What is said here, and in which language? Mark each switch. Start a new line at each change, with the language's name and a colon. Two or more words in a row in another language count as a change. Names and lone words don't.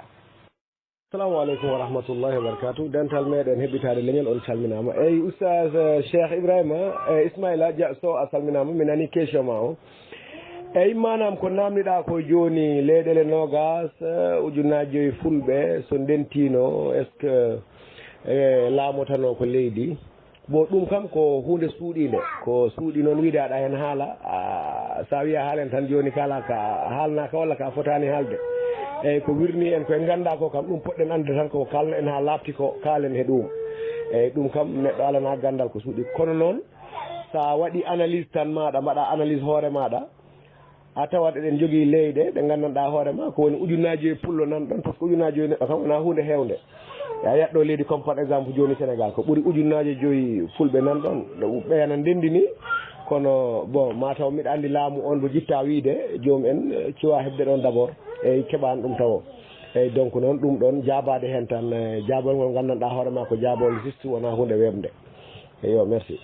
Arabic: assalamu aleykum wa rahmatullahi wa barakatuh
Fula: dental meɗen heɓɓitade leñol on calminama eyyi oustaz Cheikh Ibrahima Ismaila Dia Sow a salminama mi nani question ma o eyyi manam ko namdiɗa ko joni leyɗele nogas ujunnaji 5 fulɓe so ndentino
French: est ce que
Fula: laamotano ko leydi bon ɗum kam ko hunde suuɗide ko suuɗi noon wiide aɗa hen haala sa wiya haalen tan joni kala ka haalnaka walla ka fotani haalde eyyi ko wirni en koye ganda ko kam ɗum poɗɗen ande tan ko kalno en ha lafti ko kaalen he ɗum eyyi ɗum kam neɗɗo alana gandal ko suuɗi kono noon sa waɗi analyse tan maɗa mbaɗa analyse hoore maɗa a tawat eɗen jogui leyɗe ɗe gandanɗa hoorema ko woni ujunnaji 5 pullo nanɗon
French: par ce que
Fula: ujunnaji 5 neɗɗo kam wona hunde hewde ya yetɗo leydi
French: comme par exemple
Fula: joni Sénégal ko ɓuuri ujunnaji 5 fulɓe nanɗon ɓeyana ndendini kono bon mataw mbiɗa andi laamu on mo jitta wiide joomum en cuwa hebde ɗon d' abord eyyi keɓani ɗum tawo eyyi donc noon ɗum ɗon jabade hen tan jabol ngol gandanɗa hoorema ko jabol juste wona hunde webde eyo merci